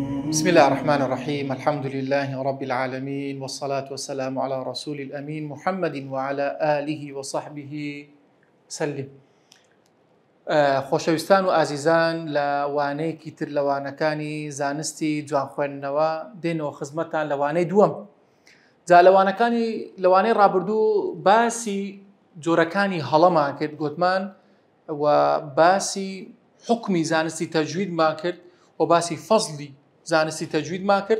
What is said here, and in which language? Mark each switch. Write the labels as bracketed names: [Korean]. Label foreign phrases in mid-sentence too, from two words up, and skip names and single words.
[Arabic] بسم الله الرحمن الرحيم الحمد لله رب العالمين والصلاة والسلام على رسول الأمين محمد وعلى آله وصحبه سلم. [Central Kurdish] خۆشەویستان و ئازیزان لە وانەیەکی تر لە وانەکانی زانستی جوان خوێندنەوە دێنەوە خزمەتتان لە وانەی دووەم. جا لە وانەی ڕابردوو باسی جۆرەکانی هەڵەمان کرد، گوتمان و باسی حکمی زانستی تەجویدمان کرد و باسی فەزلی زانستی تەجویدمان کرد.